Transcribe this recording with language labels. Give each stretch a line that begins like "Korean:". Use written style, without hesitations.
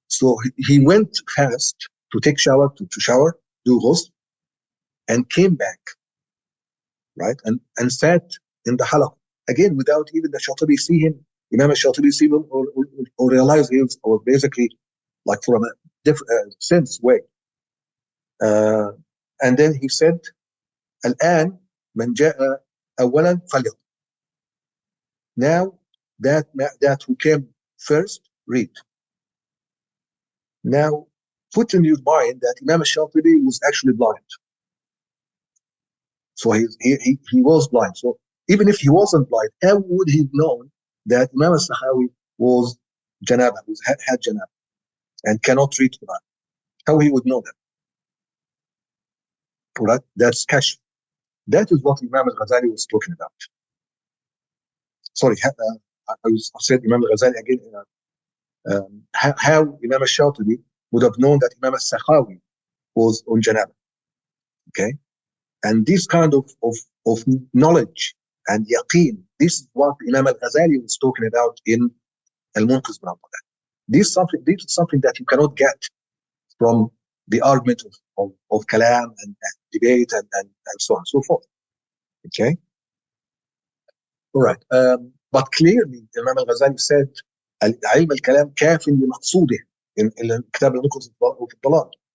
English: So he went fast to take shower, to shower, do ghusl, and came back. Right? And sat in the halaqah. Again, without even the Shatibi see him, Imam al-Shatibi see him or realize him, or basically like from a different sense way. And then he said,
Arabic: الآن من جاء أولا فليقرأ.
English: Now that who came first, read. Now put in your mind that Imam al-Shatibi was actually blind. So he was blind. So even if he wasn't blind, how would he have known that Imam al-Sakhawi was janaba, had janaba, and cannot read Quran? How he would know that? Right? That's kashf. That is what Imam al-Ghazali was talking about. Sorry, I said Imam al-Ghazali again. How Imam al-Shatibi would have known that Imam al-Sakhawi was on janaba. Okay? And this kind of knowledge and yaqeen, this is what Imam al-Ghazali was talking about in al-Munqiz bin Abdullah. This is something that you cannot get from the argument of kalam and debate and so on and so forth. Okay? All right. But clearly, Imam al-Ghazali said,
Arabic: علم الكلام كاف لمقصوده in كتاب المنقذ في الضلال.